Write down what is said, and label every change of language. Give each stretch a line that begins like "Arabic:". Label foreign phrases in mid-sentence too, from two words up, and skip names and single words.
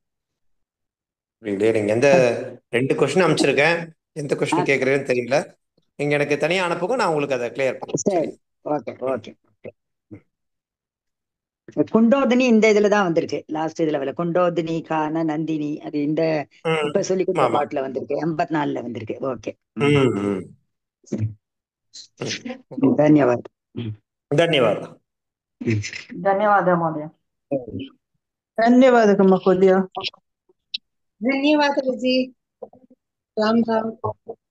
Tamil: நீங்க எந்த 2 கொஸ்டின் அமைச்சிருக்கேன், எந்த கொஸ்டின் கேட்கறேன்னு தெரியல. நீங்க எனக்கு தனியா அனுப்புங்க, நான் உங்களுக்கு அதை கிளியர் பண்ணுறேன். சரி, ஓகே ஓகே. குண்டோதினி இந்த இதுலதான் வந்திருக்கு, லாஸ்ட் இதுல வரல. குண்டோதினி கான நந்தினி, அது இந்த இப்ப சொல்லி கொடுத்த பாட்டுல வந்திருக்கு, 84ல வந்திருக்கு. ஓகே,
Hindi: ಧನ್ಯವಾದ. ಧನ್ಯವಾದ. धन्यवाद महोदय. धन्यवाद महोदय. धन्यवाद जी. राम राम.